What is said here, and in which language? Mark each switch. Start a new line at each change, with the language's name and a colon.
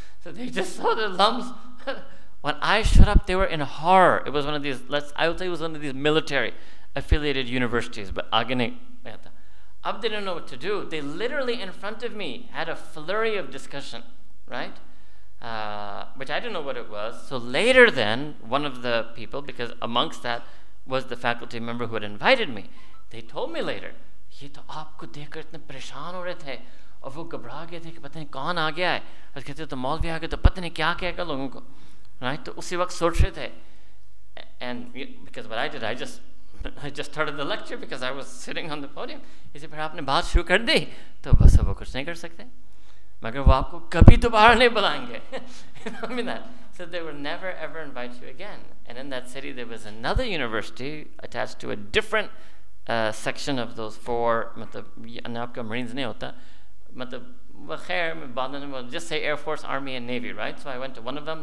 English: So they just saw the LUMS. When I showed up, they were in horror. It was one of these, I would say it was one of these military affiliated universities, but Agane, Ab didn't know what to do. They literally in front of me had a flurry of discussion, right? Which I didn't know what it was. So later then, one of the people, because amongst that was the faculty member who had invited me, they told me later,
Hindi: ये तो आपको देखकर इतने परेशान हो रहे थे और वो घबरा गए थे कि पता नहीं कौन आ गया है और कहते तो मौलवी आ गए तो पता नहीं क्या कहेगा लोगों को,
English: right?
Hindi: तो उसी वक्त सोच रहे थे.
English: And because what I did, I just started the lecture because I was sitting on the podium. He said,
Hindi: फिर आपने बात शुरू कर दी तो बस अब वो कुछ नहीं कर सकते, मगर वो आपको कभी दोबारा नहीं बुलाएंगे.
English: I mean that. So they would never ever invite you again. And in that city there was another university attached to a different section of those four.
Hindi: मतलब आपका Marines नहीं होता, मतलब खैर
English: just say Air Force, Army, and Navy, right? So I went to one of them.